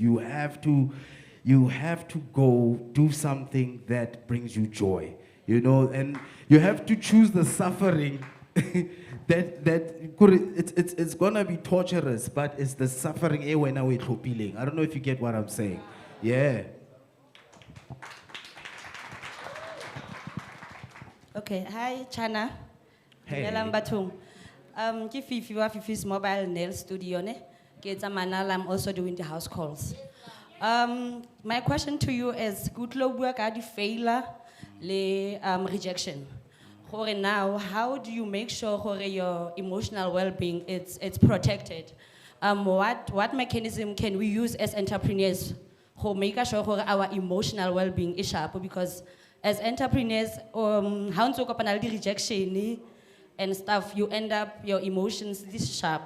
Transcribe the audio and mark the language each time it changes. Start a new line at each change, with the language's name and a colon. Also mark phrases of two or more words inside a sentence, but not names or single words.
English: You have to go do something that brings you joy, you know, and you have to choose the suffering it's gonna be torturous, but it's the suffering. I don't know if you get what I'm saying. Yeah. Okay, hi Chana. Hey.
Tswana: Ke Fifi wa Fifi's
English: mobile nail studio
Tswana: ne. Ke tsa manala, I'm also doing the house calls. My question to you is, good lo bua ka di failure le rejection.
English: Now, how do you make sure your emotional well-being it's protected? What mechanism can we use as entrepreneurs to make sure our emotional well-being is sharp? Because as entrepreneurs, how to cope with rejection and stuff, you end up your emotions this sharp.